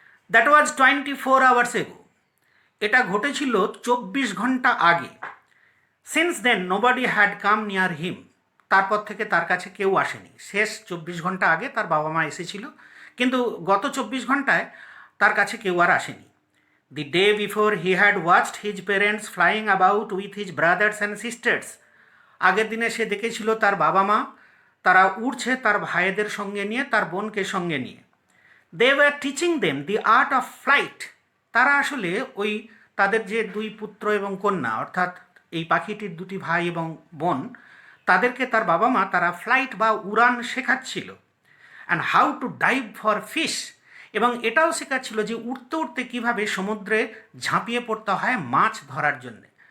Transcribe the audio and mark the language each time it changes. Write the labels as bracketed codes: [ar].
[en] That was 24 hours ago. [bn] এটা ঘটেছিল 24 ঘন্টা আগে। [en] Since then nobody had come near him. [bn] তারপর থেকে তার কাছে কেউ আসেনি। শেষ 24 ঘন্টা আগে তার বাবা মা এসেছিল, কিন্তু গত 24 ঘন্টায় তার কাছে কেউ আর আসেনি। [en] The day before he had watched his parents flying about with his brothers and sisters. [bn] আগের দিনে সে দেখেছিল তার বাবা মা তারা উড়ছে তার ভাইদের সঙ্গে নিয়ে, তার বোনকে সঙ্গে নিয়ে। [en] They were teaching them the art of flight. [bn] তারা আসলে ওই তাদের যে দুই পুত্র এবং কন্যা, অর্থাৎ এই পাখিটির দুটি ভাই এবং বোন, তাদেরকে তার বাবা মা তারা ফ্লাইট বা উড়ান শেখাচ্ছিল। [en] And how to dive for fish. [bn] এবং এটাও শেখাচ্ছিল যে উড়তে উড়তে কীভাবে সমুদ্রে ঝাঁপিয়ে পড়তে হয় মাছ ধরার জন্যে।